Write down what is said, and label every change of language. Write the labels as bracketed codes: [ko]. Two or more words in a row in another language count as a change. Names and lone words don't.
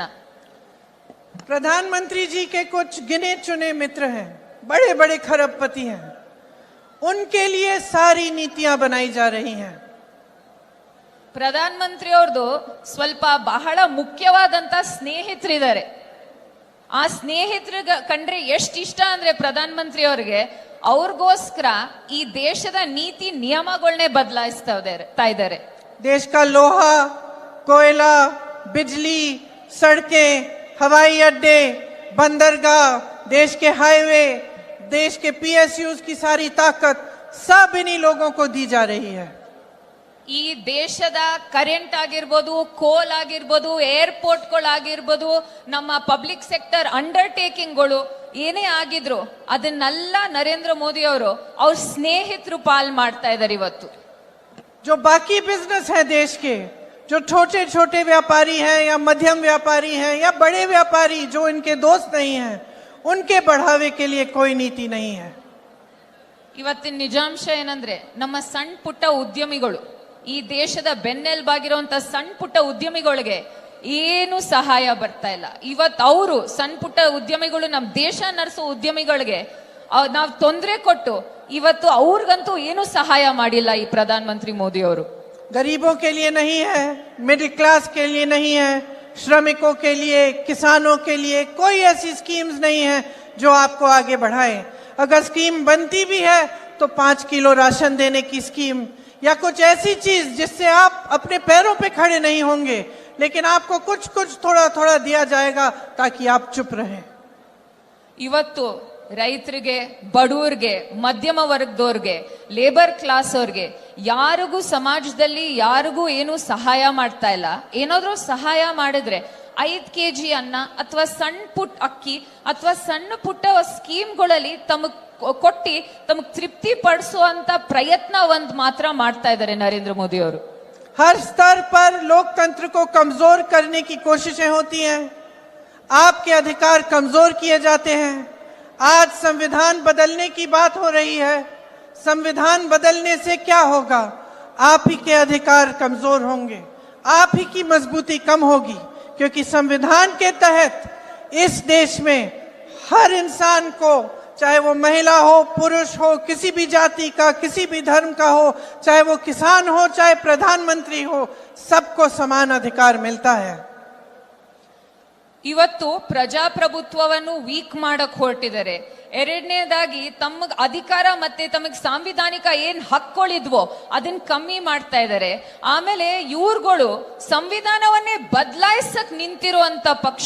[hi] प्रधानमंत्री जी के कुछ गिने चुने मित्र हैं, बड़े बड़े खरबपति हैं, उनके लिए सारी नीतियां बनाई जा रही हैं। [kn] ಪ್ರಧಾನ ಮಂತ್ರಿ ಅವ್ರದ್ದು ಸ್ವಲ್ಪ ಬಹಳ ಮುಖ್ಯವಾದಂತ ಸ್ನೇಹಿತರಿದ್ದಾರೆ. ಆ ಸ್ನೇಹಿತರಿಗೆ ಕಂಡ್ರೆ ಎಷ್ಟು ಇಷ್ಟ ಅಂದ್ರೆ ಪ್ರಧಾನ ಮಂತ್ರಿ ಅವ್ರಿಗೆ, ಅವ್ರಿಗೋಸ್ಕರ ಈ ದೇಶದ ನೀತಿ ನಿಯಮಗಳನ್ನೇ ಬದಲಾಯಿಸ್ತಾ ಇದ್ದಾರೆ. [hi] देश का लोहा, कोयला, बिजली, सड़कें, हवाई अड्डे, बंदरगाह, देश के हाईवे, देश के PSUs की सारी ताकत सब इन्हीं लोगों को दी जा रही है। [kn] ಈ ದೇಶದ ಕರೆಂಟ್ ಆಗಿರ್ಬೋದು, ಕೋಲ್ ಆಗಿರ್ಬೋದು, ಏರ್ಪೋರ್ಟ್ಗಳಾಗಿರ್ಬೋದು, ನಮ್ಮ [en] public sector undertakings [kn] ಏನೇ ಆಗಿದ್ರು ಅದನ್ನೆಲ್ಲ ನರೇಂದ್ರ ಮೋದಿ ಅವರು ಅವ್ರ ಸ್ನೇಹಿತರು ಪಾಲ್ ಮಾಡ್ತಾ ಇದ್ದಾರೆ ಇವತ್ತು. [hi] जो बाकी बिजनेस है देश के, जो छोटे छोटे व्यापारी हैं या मध्यम व्यापारी हैं या बड़े व्यापारी जो इनके दोस्त नहीं हैं, उनके बढ़ावे के लिए कोई नीति नहीं है। [kn] ಇವತ್ತಿನ ನಿಜಾಂಶ ಏನಂದ್ರೆ ನಮ್ಮ ಸಣ್ಣ ಪುಟ್ಟ ಉದ್ಯಮಿಗಳು, ಈ ದೇಶದ ಬೆನ್ನೆಲುಬಾಗಿರುವಂತ ಸಣ್ಣ ಪುಟ್ಟ ಉದ್ಯಮಿಗಳಿಗೆ ಏನು ಸಹಾಯ ಬರ್ತಾ ಇಲ್ಲ. ಇವತ್ತು ಅವರು ಸಣ್ಣ ಪುಟ್ಟ ಉದ್ಯಮಿಗಳು, ನಮ್ಮ ದೇಶ ನಡೆಸೋ ಉದ್ಯಮಿಗಳಿಗೆ ನಾವು ತೊಂದರೆ ಕೊಟ್ಟು ಇವತ್ತು ಅವ್ರಿಗಂತೂ ಏನು ಸಹಾಯ ಮಾಡಿಲ್ಲ ಈ ಪ್ರಧಾನ ಮಂತ್ರಿ ಮೋದಿ ಅವರು. [hi] गरीबों के लिए नहीं है, [en] middle class [hi] के लिए नहीं है, श्रमिकों के लिए, किसानों के लिए कोई ऐसी स्कीम्स नहीं है जो आपको आगे बढ़ाए। अगर स्कीम बनती भी है तो 5 किलो राशन देने की स्कीम या कुछ ऐसी चीज जिससे आप अपने पैरों पे खड़े नहीं होंगे, लेकिन आपको कुछ कुछ थोड़ा थोड़ा दिया जाएगा ताकि आप चुप रहें। [kn] ಇವತ್ತು ರೈತರಿಗೆ, ಬಡವರಿಗೆ, ಮಧ್ಯಮ ವರ್ಗದವ್ರಿಗೆ, [en] labour class [kn] ಅವ್ರಿಗೆ ಯಾರಿಗೂ ಸಮಾಜದಲ್ಲಿ ಯಾರಿಗೂ ಏನು ಸಹಾಯ ಮಾಡ್ತಾ ಇಲ್ಲ. ಏನಾದ್ರೂ ಸಹಾಯ ಮಾಡಿದ್ರೆ 5 kg ಅನ್ನ ಅಥವಾ ಸಣ್ಣ ಪುಟ್ಟ ಅಕ್ಕಿ ಅಥವಾ ಸಣ್ಣ ಪುಟ್ಟ ಸ್ಕೀಮ್ಗಳಲ್ಲಿ ಕೊಟ್ಟಿ ತಮಗ್ ತೃಪ್ತಿ ಪಡಿಸುವಂತ ಪ್ರಯತ್ನ ಒಂದ್ ಮಾತ್ರ ಮಾಡ್ತಾ ಇದ್ದಾರೆ ನರೇಂದ್ರ ಮೋದಿ ಅವರು. [hi] हर स्तर पर लोकतंत्र को कमजोर करने की कोशिशें होती हैं, आपके अधिकार कमजोर किए जाते हैं. आज संविधान बदलने की बात हो रही है. संविधान बदलने से क्या होगा? आप ही के अधिकार कमजोर होंगे, आप ही की मजबूती कम होगी, क्योंकि संविधान के तहत इस देश में हर इंसान को, चाहे वो महिला हो, पुरुष हो, किसी भी जाति का, किसी भी धर्म का हो, चाहे वो किसान हो, चाहे प्रधानमंत्री हो, सबको समान अधिकार मिलता है. [kn] ಇವತ್ತು ಪ್ರಜಾಪ್ರಭುತ್ವವನ್ನು ವೀಕ್ ಮಾಡಕ್ ಹೊರಟಿದ್ದಾರೆ. ಎರಡನೇದಾಗಿ ತಮ್ಮ ಅಧಿಕಾರ ಮತ್ತೆ ತಮಗ್ ಸಾಂವಿಧಾನಿಕ ಏನ್ ಹಕ್ಕುಗಳಿದ್ವೋ ಅದನ್ನ ಕಮ್ಮಿ ಮಾಡ್ತಾ ಇದ್ದಾರೆ. ಆಮೇಲೆ ಇವ್ರುಗಳು ಸಂವಿಧಾನವನ್ನೇ ಬದಲಾಯಿಸಕ್ ನಿಂತಿರುವಂತ ಪಕ್ಷ.